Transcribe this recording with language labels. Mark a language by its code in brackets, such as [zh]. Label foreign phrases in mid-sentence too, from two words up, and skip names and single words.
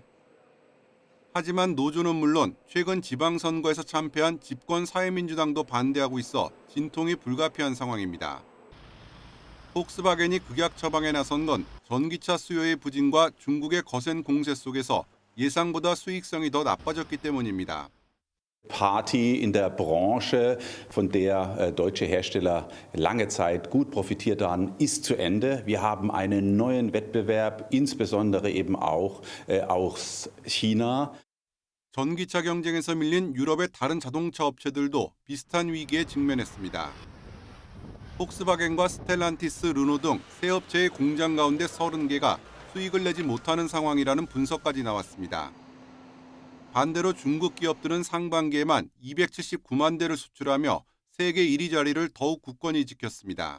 [ko] 하지만 노조는 물론 최근 지방선거에서 참패한 집권 사회민주당도 반대하고 있어 진통이 불가피한 상황입니다. 폭스바겐이 극약 처방에 나선 건 전기차 수요의 부진과 중국의 거센 공세 속에서 예상보다 수익성이 더 나빠졌기 때문입니다. [de] Party in der Branche, von der deutsche Hersteller lange Zeit gut profitiert haben, ist zu Ende. Wir haben einen neuen Wettbewerb, insbesondere eben auch aus China. [ko] 전기차 경쟁에서 밀린 유럽의 다른 자동차 업체들도 비슷한 위기에 직면했습니다. 폭스바겐과 스텔란티스, 르노 등 세 업체의 공장 가운데 30개가 수익을 내지 못하는 상황이라는 분석까지 나왔습니다. 반대로 중국 기업들은 상반기에만 279만 대를 수출하며 세계 1위 자리를 더욱 굳건히 지켰습니다.